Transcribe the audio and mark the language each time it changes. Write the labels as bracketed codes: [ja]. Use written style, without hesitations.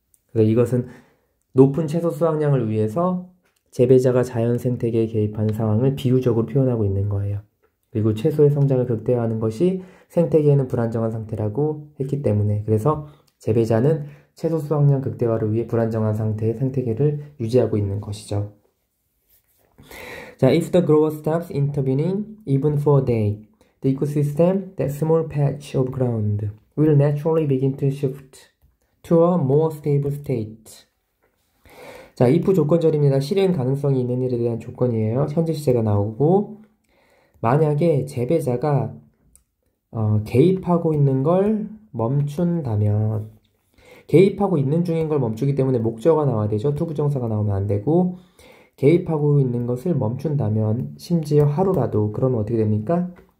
[ko] 그래서 이것은 높은 채소 수확량을 위해서 재배자가 자연 생태계에 개입하는 상황을 비유적으로 표현하고 있는 거예요. 그리고 채소의 성장을 극대화하는 것이 생태계에는 불안정한 상태라고 했기 때문에 그래서 재배자는 채소 수확량 극대화를 위해 불안정한 상태의 생태계를 유지하고 있는 것이죠. 자, [en] if the grower stops intervening even for a day, the ecosystem, that small patch of ground, will naturally begin to shift to a more stable state. [ko] 자, if 조건절입니다. 실행 가능성이 있는 일에 대한 조건이에요. 현재 시제가 나오고 만약에 재배자가 개입하고 있는 걸 멈춘다면 개입하고 있는 중인 걸 멈추기 때문에 목적어가 나와야 되죠. 투부정사가 나오면 안 되고 개입하고 있는 것을 멈춘다면 심지어 하루라도 그러면 어떻게 됩니까?